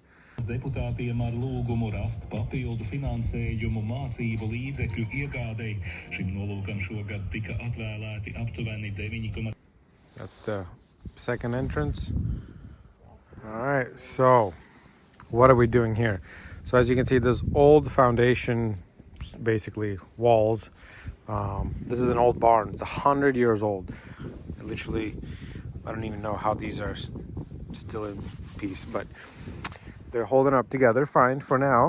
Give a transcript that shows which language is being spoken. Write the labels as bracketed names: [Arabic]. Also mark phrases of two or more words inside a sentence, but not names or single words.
[Latvian] Deputātiem ar lūgumu rast papildu finansējumu mācību līdzekļu iegādei. Šim nolūkam šogad tika atvēlēti aptuveni 9. [English] That's the second entrance. All right, so what are we doing here? So as you can see, this old foundation, basically walls. This is an old barn. It's 100 years old. Literally, I don't even know how these are still in piece, but they're holding up together fine for now.